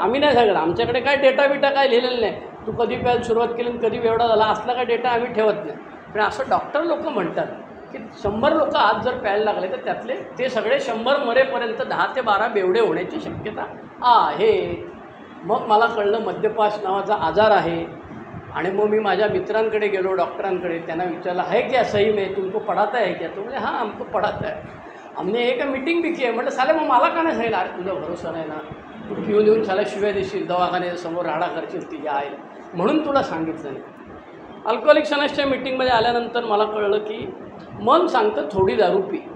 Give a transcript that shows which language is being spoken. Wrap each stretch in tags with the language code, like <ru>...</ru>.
<mr>आम्ही नाही सांगत, आमच्याकडे काय डेटा बिटा काय लिहिलेलं नाही. तू कधी प्यायला सुरुवात केली आणि कधी एवढा झाला असला काय डेटा आम्ही ठेवत नाही. पण असं डॉक्टर लोक म्हणतात की 100 लोक आज जर प्यायला लागले तर त्यातले ते सगळे 100 मरेपर्यंत 10 ते 12 बेवडे होण्याची शक्यता आहे. मग मला कळलं मद्यपाश नावाचा आजार आहे. आणि मग मी माझ्या मित्रांकडे गेलो, डॉक्टरांकडे. त्यांना विचारलं</mr> <hi>है क्या सही में, तुमको पढ़ाता है क्या?</hi> <mr>तो म्हणजे</mr> <hi>हां हमको पढ़ाता है, हमने एक मीटिंग भी की</hi> <mr>आहे. म्हटलं साले मग मला का नाही सांगितलं? अरे तुझा भरोसा नाही ना, तू पिऊन येऊन साला शिव्या देशील, दवाखान्यासमोर राडा करशील तिच्या आहे, म्हणून तुला सांगितलं नाही. अल्कोहोलिक सनसच्या मीटिंगमध्ये आल्यानंतर मला कळलं की मन सांगतं थोडी दारू पी.</mr>